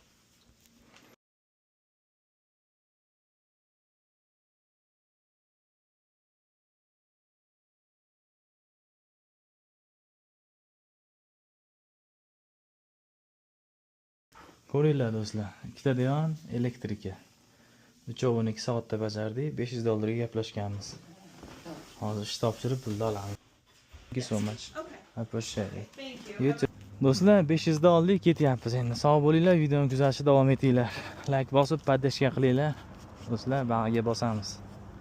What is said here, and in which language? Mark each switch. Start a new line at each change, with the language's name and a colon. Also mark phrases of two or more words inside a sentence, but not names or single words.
Uzbek: Ko'ringlar do'stlar, ikkita divan elektrika. Uchovini 2 soatda bajardik, $500 ga gaplashganmiz. Hozir ish topshirib pulni olamiz.
English: Thank you so much. Okay. I appreciate it. Thank you. You too.
Uzbek: Do'stlar, 500 da oldik, ketyapmiz endi. Sog' bo'linglar, videoni kuzatishda davom etinglar. Like bosib, podpishka qilinglar. Do'stlar, bag'riga bosamiz.